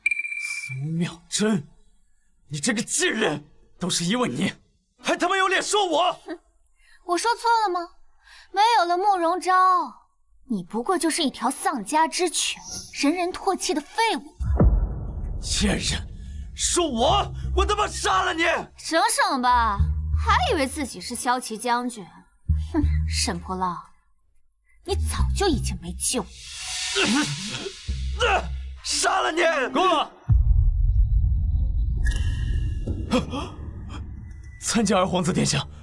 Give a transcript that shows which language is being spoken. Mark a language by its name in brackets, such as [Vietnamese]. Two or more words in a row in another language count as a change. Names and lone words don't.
[Chinese] 蘇妙真，你這個賤人，都是因為你，還他媽有臉說我？哼，我說錯了嗎？沒有了慕容昭，你不過就是一條喪家之犬，人人唾棄的廢物。賤人，說我他媽殺了你！省省吧，還以為自己是骁騎將軍。哼，沈婆浪，你早就已經沒救了。殺了你！夠了！參見二皇子殿下。